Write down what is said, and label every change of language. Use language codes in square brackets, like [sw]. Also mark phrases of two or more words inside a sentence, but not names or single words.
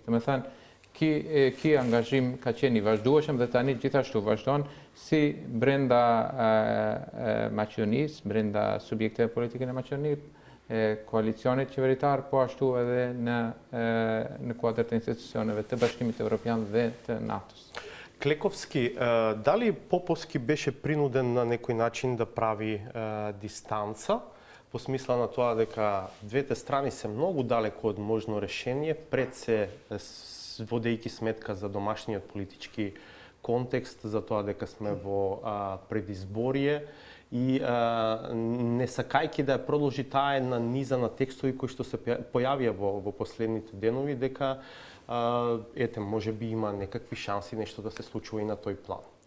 [sq] Domethënë, ky angazhim ka qenë i vazhdueshëm dhe tani gjithashtu vazhdon si brenda Maqedonisë, brenda subjekteve politike në Maqedoni, koalicionit qeveritar, po ashtu edhe në kuadër të institucioneve të Bashkimit Evropian dhe të NATO-s. [mk] Клековски, дали Поповски беше принуден на некој начин да прави дистанца, по смисла на тоа дека двете страни се многу далеко од можно решение, пред се водејќи сметка за домашниот политички контекст, за тоа дека сме во предизборие и не сакајќи да ја продолжи таа една низа на текстови кои што се појавија во последните денови, дека може би има некакви шанси нешто да се случува и на тој план.